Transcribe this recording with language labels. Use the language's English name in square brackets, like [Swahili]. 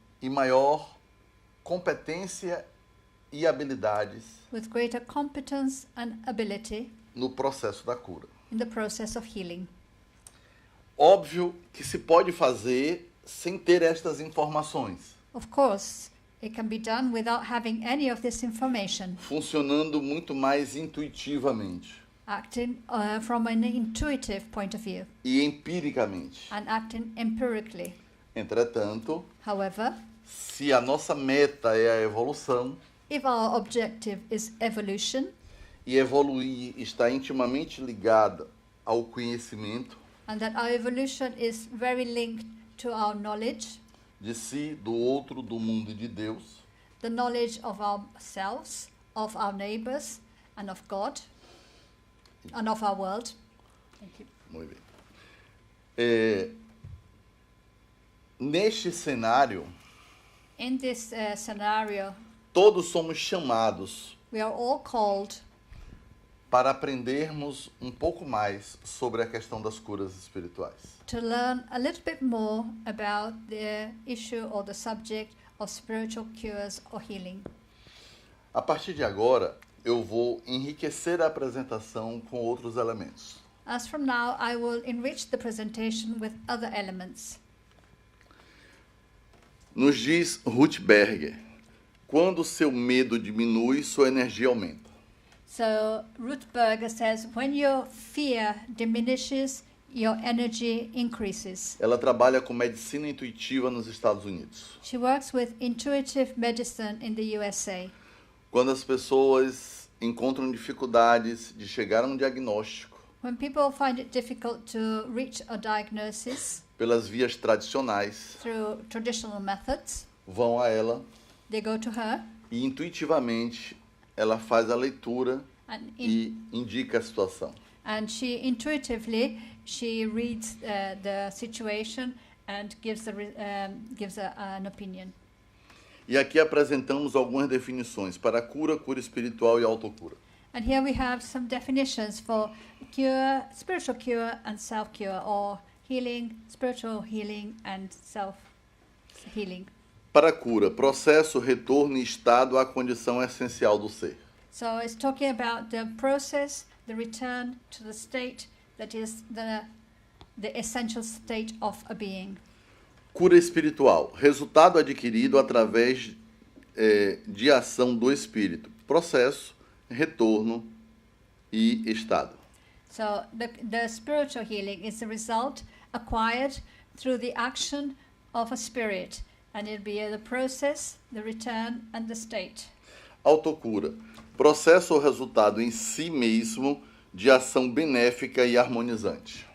[Portuguese] e maior competência e habilidades [English] with greater competence and ability [Portuguese] no processo da cura. [English] in the process of healing. [Portuguese] Óbvio que se pode fazer sem ter estas informações, [English] Of course, it can be done without having any of this information, [Portuguese] funcionando muito mais intuitivamente [English] acting from an intuitive point of view [Portuguese] e empiricamente. [English] and acting empirically. [Portuguese] Entretanto, [English] However, [Portuguese] se a nossa meta é a evolução [English] if our objective is evolution, [Portuguese] e evoluir está intimamente ligada ao conhecimento [English] and that our evolution is very linked to our knowledge, [Portuguese] de si, do outro, do mundo e de Deus, [English] the knowledge of ourselves, of our neighbors, and of God, and of our world. Thank you. [Portuguese] muito bem. Neste cenário, [English] In this scenario, [Portuguese] todos somos chamados [English] we are all called [Portuguese] para aprendermos um pouco mais sobre a questão das curas espirituais. [English] to learn a little bit more about the issue or the subject of spiritual cures or healing. [Portuguese] A partir de agora, eu vou enriquecer a apresentação com outros elementos. [English] As from now, I will enrich the presentation with other elements. [Portuguese] Nos diz Ruth Berger, quando seu medo diminui, sua energia aumenta. [English] So Ruth Berger says, when your fear diminishes, your energy increases. [Portuguese] Ela trabalha com medicina intuitiva nos Estados Unidos. [English] She works with intuitive medicine in the USA. [Portuguese] Quando as pessoas encontram dificuldades de chegar a um diagnóstico [English] When people find it difficult to reach a diagnosis [Portuguese] pelas vias tradicionais, [English] through traditional methods, [Portuguese] vão a ela [English] they go to her [Portuguese] e intuitivamente ela faz a leitura [English] and, [Portuguese] e indica a situação. [English] and she intuitively reads the situation and gives an opinion. [Portuguese] E aqui apresentamos algumas definições para cura, cura espiritual e autocura. [English] And here we have some definitions for cure, spiritual cure and self-cure, or healing, spiritual healing and self-healing. [Portuguese] Para cura, processo, retorno e estado à condição essencial do ser. [English] So it's talking about the process, the return to the state that is the essential state of a being. [Portuguese] Cura espiritual, resultado adquirido através de ação do espírito. Processo, retorno e estado. [English] So the spiritual healing is a result acquired through the action of a spirit, and it'll be the process, the return, and the state. [Portuguese] Autocura, processo ou resultado em si mesmo de ação benéfica e harmonizante.